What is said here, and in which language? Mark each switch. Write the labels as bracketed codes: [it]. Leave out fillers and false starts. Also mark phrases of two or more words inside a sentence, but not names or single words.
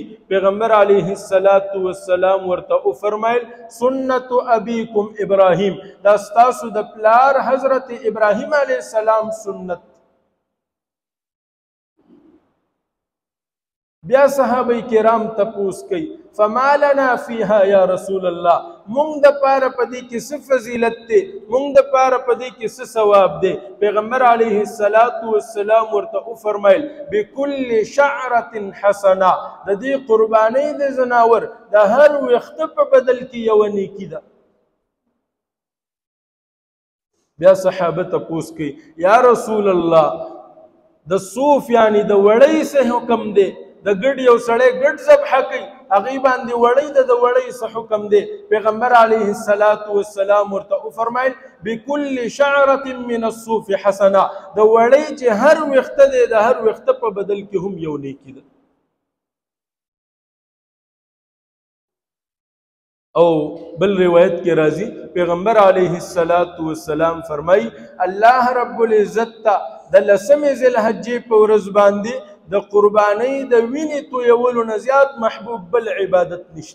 [ps] پیغمبر [ar] علیه السلام [ps] ورته وفرمایل [ar] سنت ابیکم ابراهیم، [ps] دا ستاسو د پلار حضرت ابراهیم [ar] علیه السلام [ps] سنت. بیا صحابه کرام تپوس کوي [ar] فما لنا فیها یا رسول الله، [ps] مونږ د پاره په دې کې څه فضیلت دی، مونږ د پاره په دې کې څه ثواب دی؟ پیغمبر [ar] علیه السلام [ps] ورته وفرمایل [ar] بكل شعرة حسنه، [ps] د دې قربانۍ د ځناور د هر ویښته په بدل کې یوه نیکي ده. بیا صحابه تپوس کوي [ar] یا رسول الله [ps] د صوف یعنی د وړۍ څه حکم دی؟ د ګډ یو سړی ګډ ذبح کوي، هغې باندې وړۍ د وړۍ څه حکم دی؟ پیغمبر [ar] علیه السلام [ps] ورته وفرمایل [ar] بكل شعرة من الصوف حسنه، [ps] د وړۍ چې هر ویښته دی د هر ویښته په بدل کې هم یو نیکي ده. او بل روایت کې راځي پیغمبر [ar] علیه السلام [ps] فرمایي الله [ar] رب العزت [ps] ته د 10 ذوالحجې په ورځ باندې د قربانۍ د وینې تویولو نه زیات محبوب بل عبادت نشته.